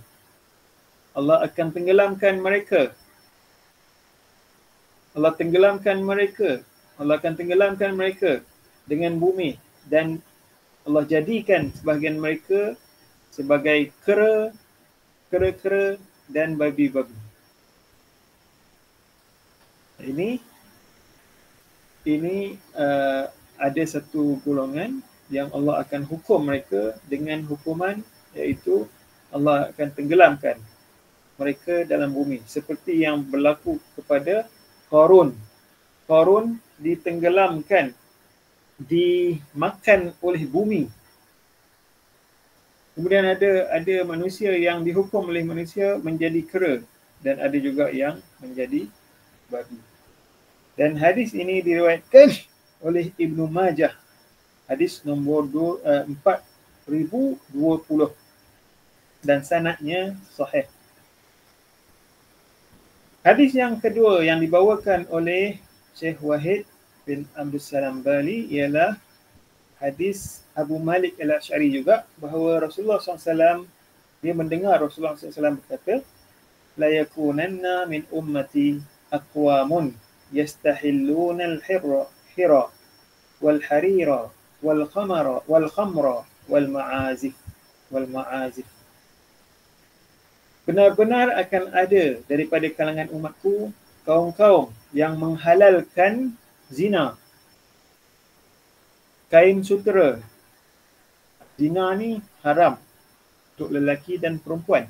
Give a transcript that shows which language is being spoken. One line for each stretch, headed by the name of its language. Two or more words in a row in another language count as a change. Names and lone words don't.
Malay: Allah akan tenggelamkan mereka. Allah akan tenggelamkan mereka dengan bumi, dan Allah jadikan sebahagian mereka sebagai kera dan babi-babi. Ini ada satu golongan yang Allah akan hukum mereka dengan hukuman, iaitu Allah akan tenggelamkan mereka dalam bumi, seperti yang berlaku kepada Qarun. Qarun ditenggelamkan, dimakan oleh bumi. Kemudian ada manusia yang dihukum oleh manusia menjadi kera, dan ada juga yang menjadi babi. Dan hadis ini diriwayatkan oleh Ibnu Majah, hadis nombor 4020, dan sanadnya sahih. Hadis yang kedua yang dibawakan oleh Syekh Wahid bin Abdul Salam Bali ialah hadis Abu Malik Al-Ash'ari juga, bahawa Rasulullah SAW, dia mendengar Rasulullah SAW berkata,
Arabic: ليكونن من أمتي أقوام يستحلون الحر والحرير والخمر والمعازف.
Malay: Benar-benar akan ada daripada kalangan umatku kaum-kaum yang menghalalkan zina, kain sutera. Zina ni haram untuk lelaki dan perempuan.